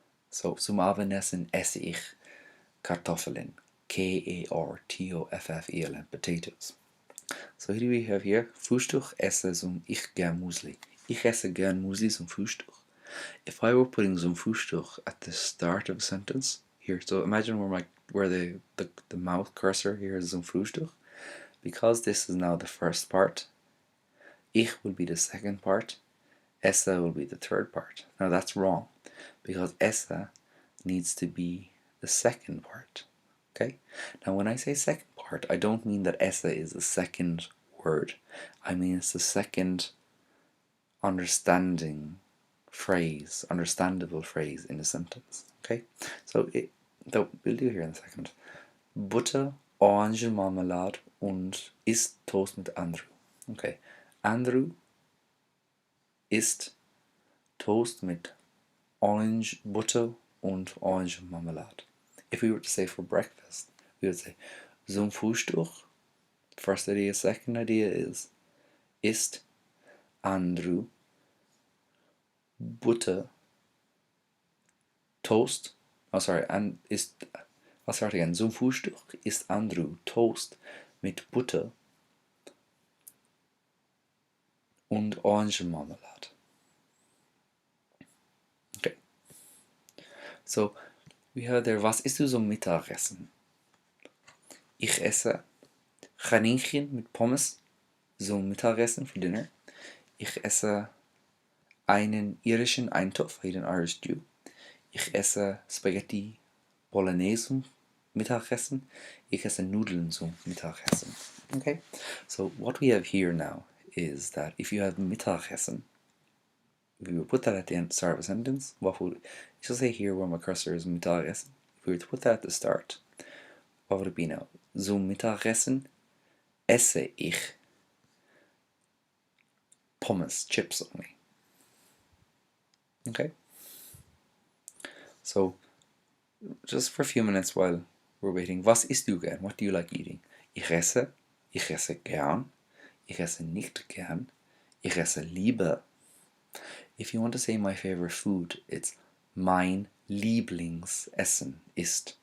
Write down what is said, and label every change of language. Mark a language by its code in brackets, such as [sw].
[en] So [de] zum Abendessen esse ich Kartoffeln, Kartoffeln, [en] potatoes. So who do we have here? [de] Frühstück esse zum ich gern Müsli. Ich esse gern Müsli zum Frühstück. [en] If I were putting [de] zum Frühstück [en] at the start of a sentence here, so imagine where the mouth cursor here is zum Frühstück. Because this is now the first part, ich will be the second part, esse will be the third part. Now that's wrong, because esse needs to be the second part. Okay? Now when I say second part, I don't mean that esse is the second word. I mean it's the second understandable phrase in the sentence. Okay? So we'll do here in a second. [de] Butter, Orangenmarmelade und isst Toast mit Andrew. Okay. Andrew isst Toast mit Orange Butter und Orangenmarmelade. [en] If we were to say for breakfast, we would say [de] zum Frühstück. [en] First idea, second idea is [de] isst Andrew Butter Toast. [en] And isst. I'll start again. [de] Zum Frühstück isst Andrew Toast mit Butter und Orangenmarmelade. Okay. [en] So we have there, [de] was isst du zum Mittagessen? Ich esse Kaninchen mit Pommes zum Mittagessen [en] for dinner. [de] Ich esse einen irischen Eintopf, [en] I eat an Irish stew. [de] Ich esse Spaghetti Bolognese zum Mittagessen. Ich esse Nudeln zum Mittagessen. [en] Okay? So what we have here now is that if you have Mittagessen, if we would put that at the end, start of a sentence, what would it should say here where my cursor is Mittagessen. If we were to put that at the start, what would it be now? [de] Zum Mittagessen esse ich Pommes, [en] chips only. Okay? So, just for a few minutes while we're waiting, [de] was isst du gern? [en] What do you like eating? [de] Ich esse gern, ich esse nicht gern, ich esse lieber. [en] If you want to say my favorite food, it's [de] mein Lieblingsessen ist.